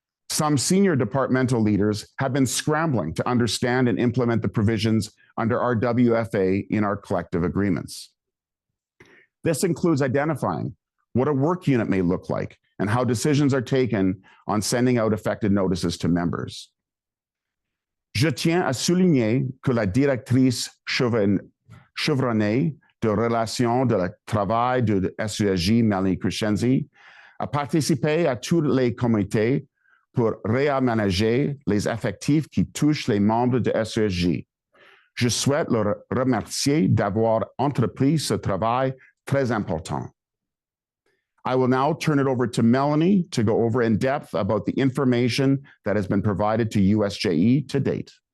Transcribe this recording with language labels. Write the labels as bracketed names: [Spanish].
[English] Some senior departmental leaders have been scrambling to understand and implement the provisions under our WFA in our collective agreements. This includes identifying what a work unit may look like and how decisions are taken on sending out affected notices to members. [French] Je tiens à souligner que la directrice chevronnée de relations de travail de SESJ, Melanie Crescenzi, a participé à tous les comités pour réaménager les effectifs qui touchent les membres de SESJ. Je souhaite le remercier d'avoir entrepris ce travail très important. [English] I will now turn it over to Melanie to go over in depth about the information that has been provided to USJE to date.